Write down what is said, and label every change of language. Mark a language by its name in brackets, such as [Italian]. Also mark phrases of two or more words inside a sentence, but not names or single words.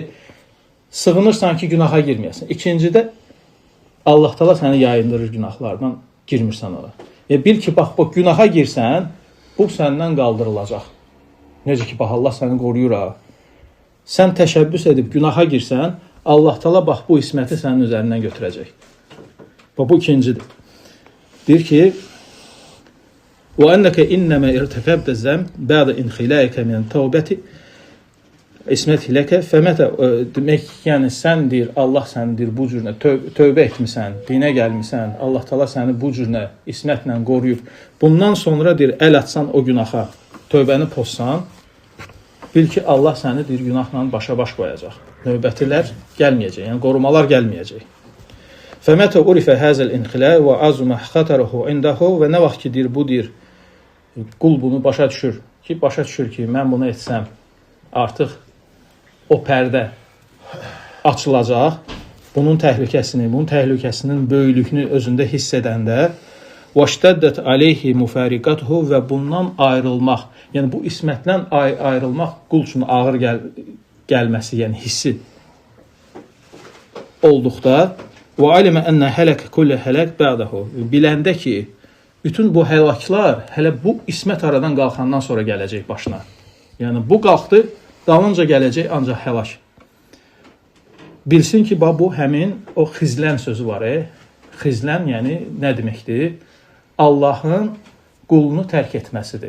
[Azerbaijani] Sığınırsan ki, günaha girməyəsən. İkincidə Allah Teala səni yayındırır günahlardan, girmirsən ona. Bil ki, bax, günaha girsən, bu səndən qaldırılacaq. Necə ki, bax, Allah səni qoruyur ha. Sən təşəbbüs edib günaha girsən, Allah Teala bax, bu isməti sənin üzərindən götürəcək. Bu ikincidir. Deyir ki, [Arabic] وَأَنَّكَ إِنَّمَا اِرْتَكَبْتَ الزَّمْ بَعْدَ اِنْخِلَائِكَ مِنَ التَّوْبَةِ عصمة لك فمتى, [Azerbaijani] demək, yəni sən deyir, Allah səni deyir, bu cürünə tövbə etmisən, dinə gəlmisən, Allah Teala səni bu cürünə ismətlə qoruyub. Bundan sonra deyir, əl atsan o günaha, tövbəni pozsan, bil ki, Allah səni deyir, günahla başa baş qoyacaq. Növbətilər gəlməyəcək, yəni qorumalar gəlməyəcək. [Arabic] فمتى عرف هذا الانخلاء وعظم خطره عنده [Azerbaijani] və nə vaxt ki, deyir, bu deyir, qul bunu başa düşür ki, mən bunu etsəm, artıq o pərdə açılacaq, bunun təhlükəsinin böyüklüyünü özündə hiss edəndə [Arabic] وَاشْتَدَّتْ عَلَيْهِ مُفَارِقَتُهُ [Azerbaijani] və bundan ayrılmaq, yəni bu ismətdən ayrılmaq qul üçün ağır gəlməsi, yəni hissi olduqda [Arabic] وَعَلِمَ أَنَّ هَلَكَ كُلَّ هَلَكْ بَعْدَهُ [Azerbaijani] biləndə ki, bütün bu həlaklar hələ bu ismət aradan qalxandan sonra gələcək başına. Yəni bu qalxdı, dalınca gələcək ancaq həlak. Bilsin ki, bu həmin o xizlən sözü var. Xizlən yəni nə deməkdir? Allahın qulunu tərk etməsidir.